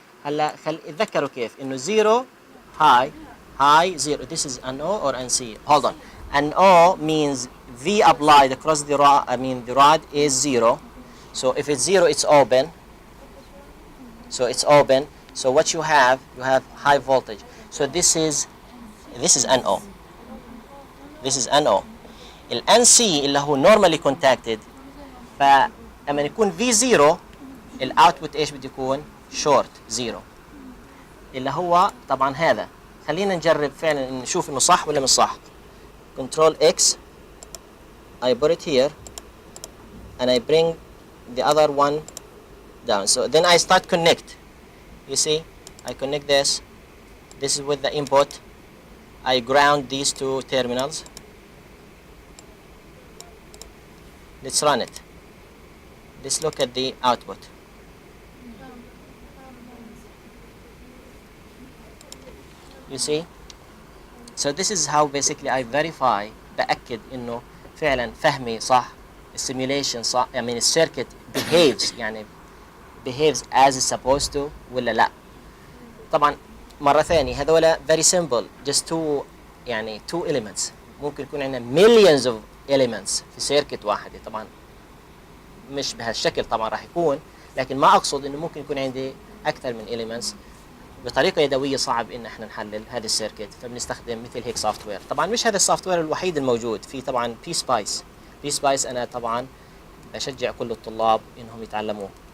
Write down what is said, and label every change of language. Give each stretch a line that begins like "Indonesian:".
Arabic: هلا اتذكروا كيف انه زيرو
English: high zero. This is an O or an C. Hold on. An O means V applied across the rod. The rod is zero. So if it's zero, it's open. So what you have high voltage. So this is an O. This is an O.
Arabic: ال NC اللي هو
English: normally contacted.
Arabic: فلما يكون V0 الاوتبوت ايش بده يكون؟
English: short zero.
Arabic: اللي هو طبعا هذا. خلينا نجرب فعلا نشوف انه صح ولا مش صح.
English: Control X I put it here and I bring the other one down. So then I start connect. You see, I connect this. This is with the input. I ground these two terminals. Let's run it. Let's look at the output. You see? So this is how basically I verify
Arabic: بأكد إنه فعلا فهمي صح، السيميوليشن صح، السيركت
English: behaves يعني behaves as it's supposed to
Arabic: ولا لا. طبعا مرة ثانية هذولا
English: very simple just two elements.
Arabic: ممكن يكون عندنا
English: millions of elements
Arabic: في سيركت واحدة. طبعا مش بهالشكل طبعا راح يكون، لكن ما أقصد إنه ممكن يكون عندي أكثر من elements. بطريقة يدوية صعب إن احنا نحلل هذا السيركت، فبنستخدم مثل هيك سوفت وير. طبعا مش هذا السوفت وير الوحيد الموجود، في طبعا بي سبايس أنا طبعا بشجع كل الطلاب إنهم يتعلموه.